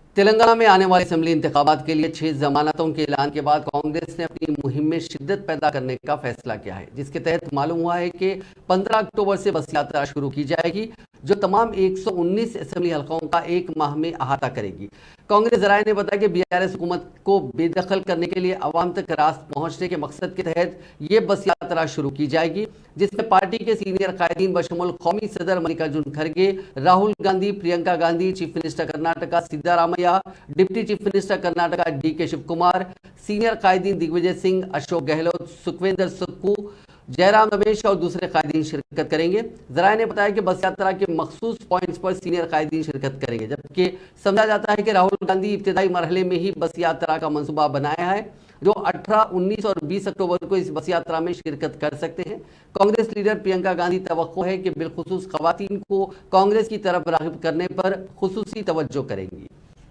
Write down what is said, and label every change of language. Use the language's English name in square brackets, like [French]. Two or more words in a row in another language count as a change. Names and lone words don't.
[Urdu] تلنگانہ میں آنے والے اسمبلی انتخابات کے لیے 6 ضمانتوں کے اعلان کے بعد کانگریس نے اپنی مہم میں شدت پیدا کرنے کا فیصلہ کیا ہے، جس کے تحت معلوم ہوا ہے کہ 15 اکتوبر سے بس یاترا شروع کی جائے گی، جو تمام 119 اسمبلی حلقوں کا ایک ماہ میں احاطہ کرے گی۔ کانگریس ذرائع نے بتایا کہ BRS حکومت کو بے دخل کرنے کے لیے عوام تک راست پہنچنے کے مقصد کے تحت یہ بس یاترا شروع کی جائے گی، جس میں پارٹی کے سینئر قائدین بشمول قومی صدر ملکارجن کھڑگے، راہل گاندھی، پرینکا گاندھی، چیف منسٹر کرناٹکا سدھارامیا، ڈپٹی چیف منسٹر کرناٹکا DK شیو کمار، سینئر قائدین دگ وجے سنگھ، اشوک گہلوت، سکھویندر سکھو، جے رام رمیش اور دوسرے قائدین شرکت کریں گے۔ ذرائع نے بتایا کہ بس یاترا کے مخصوص پوائنٹس پر سینئر قائدین شرکت کریں گے، جبکہ سمجھا جاتا ہے کہ راہل گاندھی ابتدائی مرحلے میں ہی بس یاترا کا منصوبہ بنایا ہے، جو 18، 19 اور 20 اکتوبر کو اس بس یاترا میں شرکت کر سکتے ہیں۔ کانگریس لیڈر پرینکا گاندھی توقع ہے کہ بالخصوص خواتین کو کانگریس کی طرف راغب کرنے پر خصوصی توجہ کریں گی۔